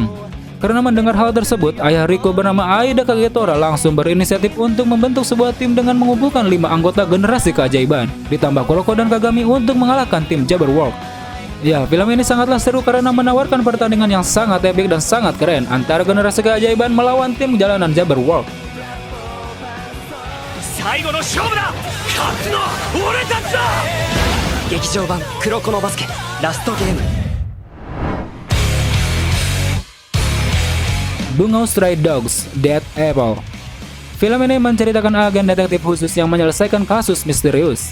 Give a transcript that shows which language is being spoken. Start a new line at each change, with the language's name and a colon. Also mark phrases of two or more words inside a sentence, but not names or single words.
Indonesian: Karena mendengar hal tersebut, ayah Riko bernama Aida Kagetora langsung berinisiatif untuk membentuk sebuah tim dengan mengumpulkan 5 anggota generasi keajaiban, ditambah Kuroko dan Kagami untuk mengalahkan tim Jabberwock. Ya, film ini sangatlah seru karena menawarkan pertandingan yang sangat epik dan sangat keren antara generasi keajaiban melawan tim jalanan Jabberwock.
Japanese: 最後の勝負だ勝つのは俺たちだ劇場版黒子のバスケラストゲーム
Indonesian: Bungo Stray Dogs Dead Apple. Film ini menceritakan agen detektif khusus yang menyelesaikan kasus misterius.